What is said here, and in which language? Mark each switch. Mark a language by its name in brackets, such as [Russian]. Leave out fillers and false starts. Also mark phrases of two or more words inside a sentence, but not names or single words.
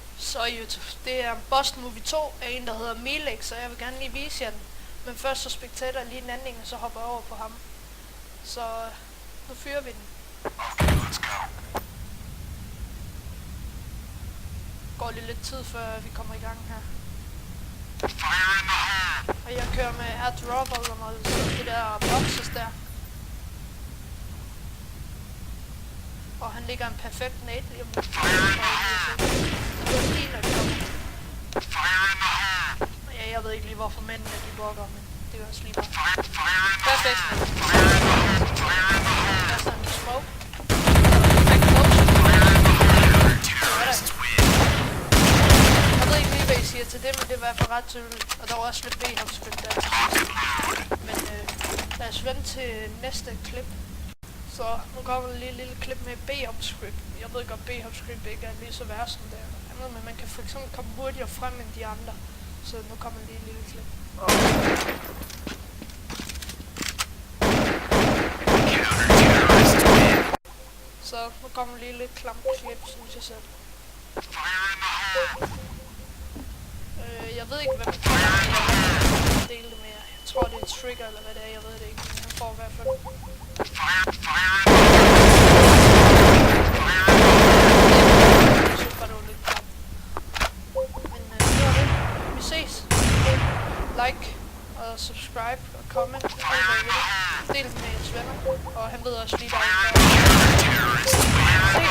[Danish] Så det er Boss Movie 2 af en, der hedder Milex, så jeg vil gerne lige vise jer den. Men først så spektator jeg lige en anden, og så hopper jeg over på ham. Så nu fyrer vi den. [English] Okay, let's go. [Danish] Går lige lidt tid, før vi kommer i gang her. [English] Fire in the hole! [Danish] Og jeg kører med airdropperen og det der boxes der. Og han ligger en perfekt nade lige om lidt. Det er lige, når det kommer. [English] Fire in the hole! [Danish] Ja, jeg ved ikke lige hvorfor mændene de bukker, men det er også lige bare. [English] Fire in the [Danish] Perfekt. [English] Fire in the hole! Fire in the hole! [Danish] Der er sådan en smoke. Perfekt motion. [English] Terrorists win! [Danish] Jeg ved ikke lige hvad I siger til det, men det var i hvert fald ret tydeligt. Og der var også lidt B-hopscript der. Men lad os vente til næste klip. Så nu kommer der lige et lille klip med B-hopscript. Jeg ved godt, B-hopscript ikke er lige så værre som det andet, men man kan for eksempel komme hurtigere frem end de andre. Så nu kommer lige et lille klip. [English] Counter-terrorists win! [Danish] Så nu kommer lige lidt klamt klip, synes jeg selv. [English] Fire in the hole! [Danish] Jeg ved ikke, hvad man kan dele det med. Jeg tror, det er trigger, eller hvad det er. Jeg ved det ikke, men han får i hvert fald. [English] Fire in the hole! [Danish] Jeg synes bare, det var lidt klamt. Men det var det. Vi ses. Like og subscribe og comment. Del det med jeres venner. Og han ved også lige, der er en.